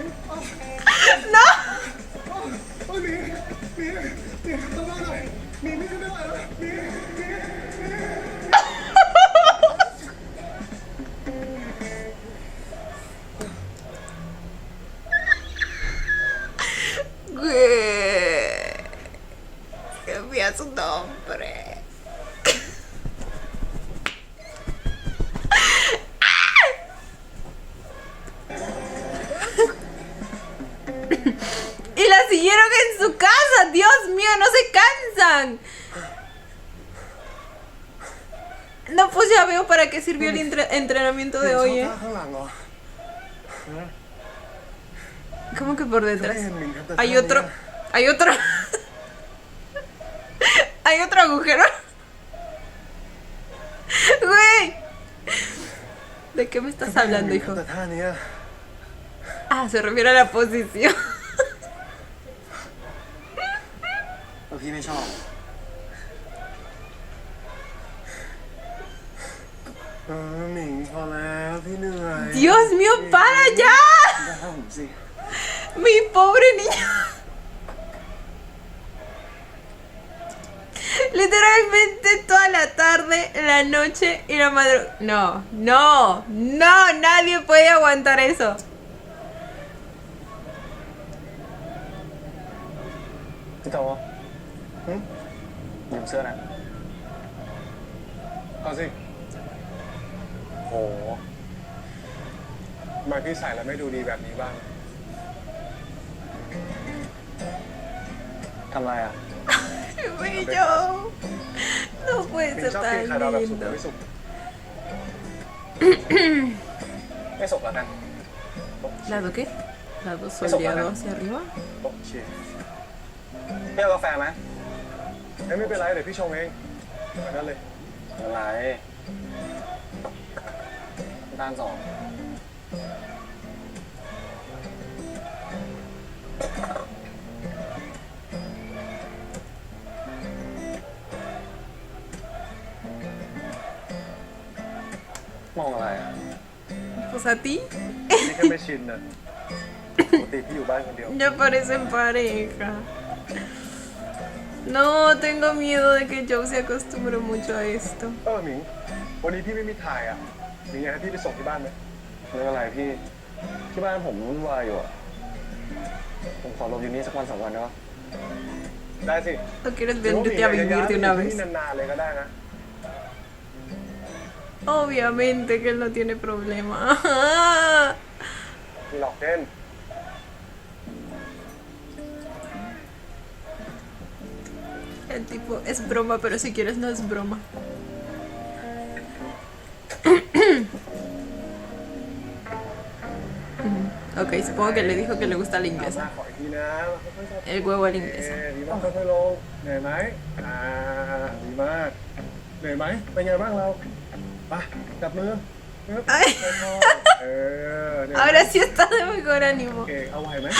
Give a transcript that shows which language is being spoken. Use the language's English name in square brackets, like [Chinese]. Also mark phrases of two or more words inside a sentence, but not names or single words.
[Spanish] ¡No! [Thai] หมิงหมิงหมิงต้องมาหน่อยหมิงไม่ขึ้นไม่ไหวแล้วหมิงหมิงหมิง [Spanish] Güey. Cambia su nombre. Y la siguieron en su casa. Dios mío, no se cansan. No, pues ya veo para qué sirvió el entrenamiento de hoy, ¿eh? [Thai] ข้างหลังเหรอ [Spanish] ¿Cómo que por detrás? Me encanta Hay esta otro. idea. Hay otro. Hay otro agujero. Güey. ¿De qué me estás hablando, hijo? [Thai] แต่ท่าเนี้ย [Spanish] Ah, se refiere a la posición. [Thai] พี่ไม่ชอบ หมิงพอแล้วพี่เหนื่อย [Spanish] Dios mío, para ya. [Thai] ได้ผมสิ [Spanish] Mi pobre niño. Literalmente toda la tarde, la noche y la madrugada. No, no, no, nadie puede aguantar eso. [Thai] พี่โตยืมเสื้อนะ เอาสิ โห ทำไมพี่ใส่แล้วไม่ดูดีแบบนี้บ้าง ทำไรอ่ะ [Spanish] Bello. No puede [Thai] มิง [Spanish] ser [Thai] ชอบกิน [Spanish] tan [Thai] ไข่ดาวแบบสุกหรือ [Spanish] lindo. [Thai] ไม่สุก ไม่สุกแล้วกัน [Spanish] ¿Lado qué? ¿Lado Eso, soleado para. hacia arriba? [Thai] โอเค พี่เอากาแฟไหม ไม่เป็นไรเดี๋ยวพี่ชงเองแบบนั้นเลย อะไรด้านสองมองอะไรอ่ะ [Spanish] Pues a ti. [Thai] นี่แค่ไม่ชินนะปกติพี่อยู่บ้านคนเดียว [Spanish] Ya parecen pareja. No, tengo miedo de que Joe se acostumbre mucho a esto. [Thai] หมิง วันนี้พี่ไม่มีถ่ายอ่ะหมิงอยากให้พี่ไปส่งที่บ้านไหม ไม่เป็นไรพี่ ที่บ้านผมวุ่นวายอยู่อ่ะ ผมขอลงอยู่นี่สักวันสองวันได้ปะ ได้สิ [Spanish] ¿O quieres venirte a vivir de una [Thai] ที่ [Spanish] vez? [Thai] นานๆเลยก็ได้นะ [Spanish] Obviamente que él no tiene problema. [Thai] มีหลอกเล่น [Spanish] El tipo es broma, pero si quieres no es broma. Ok, supongo que le dijo que le gusta la [Thai] มา [Spanish] inglesa. [Thai] ขออีกทีนะค่อยๆจับ [Spanish] El huevo a la [Thai] ดี [Spanish] inglesa. [Thai] มากค่อยๆลงเหนื่อยไหมดีมากเหนื่อยไหมเป็นไงบ้างเราไปจับมือปึ๊บ [Spanish] Ay. [Thai] ค่อยๆเหนื่อยไหม [Spanish] Ahora sí está de mejor ánimo. [Thai] โอเคเอาไหวไหม